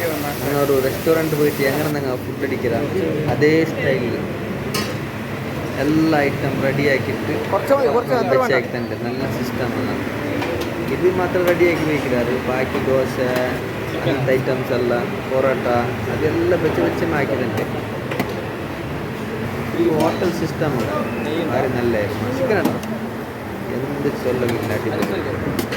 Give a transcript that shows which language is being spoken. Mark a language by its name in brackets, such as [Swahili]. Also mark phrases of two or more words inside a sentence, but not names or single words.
[Malayalam] ഒരു റെസ്റ്റോറൻറ്റ് പോയിട്ട് എങ്ങനെ നിങ്ങൾ ഫുഡ് അടിക്കുക അതേ സ്റ്റൈലിൽ [Kannada] ಎಲ್ಲ ಐಟಮ್ ರೆಡಿಯಾಗಿಟ್ಟು [Malayalam] വെച്ചാക്കിട്ടുണ്ട് നല്ല സിസ്റ്റമാണ് ഇത് മാത്രം റെഡിയാക്കി വയ്ക്കുന്നത് ബാക്കി ദോശ അങ്ങനത്തെ ഐറ്റംസ് എല്ലാം പൊറോട്ട അതെല്ലാം വെച്ച് ആക്കിയിട്ടുണ്ട് ഈ ഹോട്ടൽ സിസ്റ്റമാണ് വളരെ നല്ലതായിരുന്നു എന്ത് ചൊല്ലില്ല